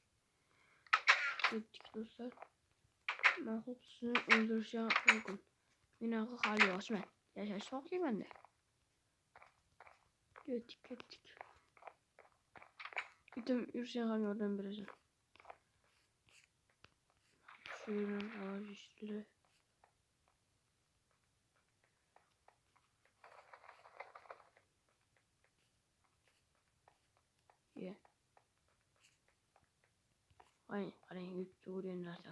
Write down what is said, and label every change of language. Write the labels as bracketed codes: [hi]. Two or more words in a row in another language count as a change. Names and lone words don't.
[uz] Ketdik do'stlar. Mahmud sizni o'ldirishi mumkin. Menaqa hali yoshman. Yashash xohlayman-da. Ketdik. Itim yursang ham yordam berasan. [tr] Şöyle ağaç işte. Ye. Aynen gitti oraya nereden?